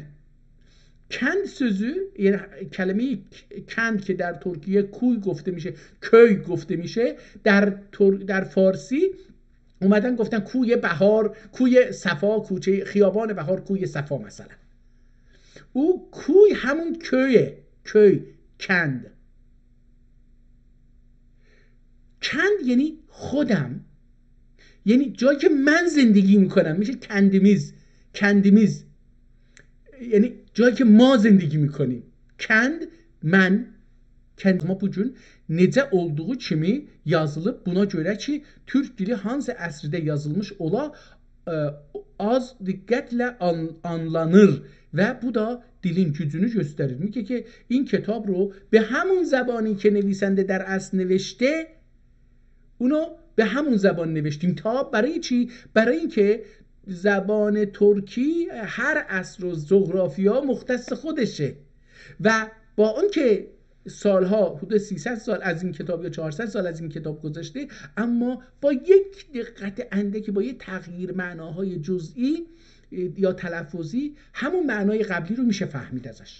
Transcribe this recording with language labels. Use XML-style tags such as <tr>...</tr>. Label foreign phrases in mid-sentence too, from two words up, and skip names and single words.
<az>kənd sözü</az> <fa>یعنی کلمه کند که در ترکیه کوی گفته میشه، köy گفته میشه، در فارسی اومدن گفتن کوی بهار، کوی صفا، کوچه خیابان بهار، کوی صفا مثلا. او کوی همون köye، köy، کند. کند یعنی خودم، یعنی جایی که من زندگی میکنم، میشه</fa> <az>kəndimiz, kəndimiz</az> <fa>یعنی جایی که ما zindagi میکنیم.</fa> <az>Kend, mən, kənd bu gün necə olduğu kimi yazılıb, buna görə ki, Türk dili hansı əsrdə yazılmış ola az diqqətlə anlanır ve bu da dilin gücünü gösterir.</az> <fa>میگه که این کتاب رو به همون زبانی که نویسنده در اصل نوشته، اونو به همون زبان نوشتیم. تا برای چی؟ برای اینکه زبان ترکی هر عصر و جغرافیا مختص خودشه و با اون که سالها، حدود 300 سال از این کتاب یا 400 سال از این کتاب گذشته، اما با یک دقت اندکی، با یک تغییر معناهای جزئی یا تلفظی، همون معنای قبلی رو میشه فهمید ازش.</fa>